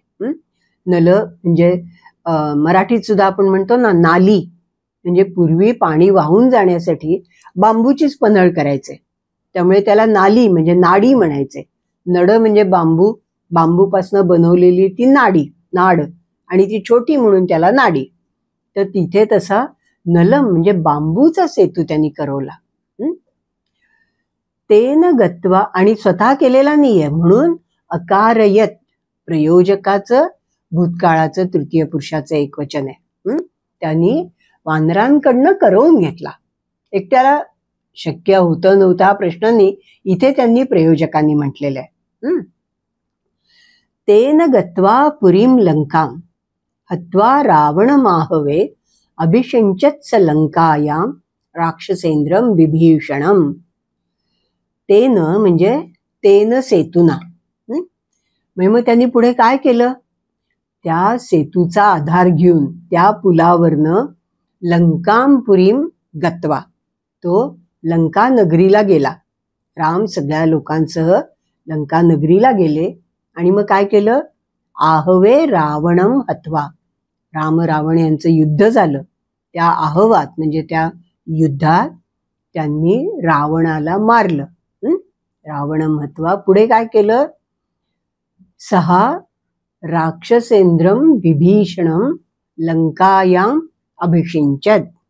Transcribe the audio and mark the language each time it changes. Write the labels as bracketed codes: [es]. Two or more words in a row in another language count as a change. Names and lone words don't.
[mr] नल म्हणजे मराठीत सुद्धा आपण म्हणतो ना नाली, म्हणजे पूर्वी पाणी वाहून जाण्यासाठी बांबूचीच पन्हळ करायचे, त्यामुळे त्याला नाली म्हणजे नाडी म्हणायचे. नड म्हणजे बांबू, बांबूपासून बनवलेली ती नाड आणि ती छोटी म्हणून त्याला नाडी. तर तिथे तसा नलम म्हणजे बांबूचा सेतू त्यांनी करवला. [sa] तेन गत्वा, [mr] आणि स्वतः केलेला नाहीये म्हणून अकारयत प्रयोजकाचं भूतकाळाचं तृतीय पुरुषाचं एकवचन आहे. त्यांनी वानरांकडनं करवून घेतला. एकट्याला शक्य होतं नव्हतं हा प्रश्न नाही, इथे त्यांनी प्रयोजकांनी म्हटलेलं आहे. [sa] तेन गत्वा पुरीम लंकाम हत्वा रावण माहवे अभिषिंचत्स लंकायाम राक्षसेंद्रम विभीषणम. [mr] तेन म्हणजे [sa] तेन सेतुना. [mr] मग त्यांनी पुढे काय केलं? त्या सेतूचा आधार घेऊन त्या पुलावरनं [sa] लंकामपुरीम गत्वा, [mr] तो लंका नगरीला गेला. राम सगळ्या लोकांसह लंका नगरीला गेले आणि मग काय केलं? [sa] आहवे रावणम हत्वा. [mr] राम रावण यांचं युद्ध झालं. त्या आहवात म्हणजे त्या युद्धात त्यांनी रावणाला मारलं. [sa] रावणम हत्वा. [mr] पुढे काय केलं? [sa] सहा राक्षसेंद्रम विभीषणम लंकायाम अभिषिंचत.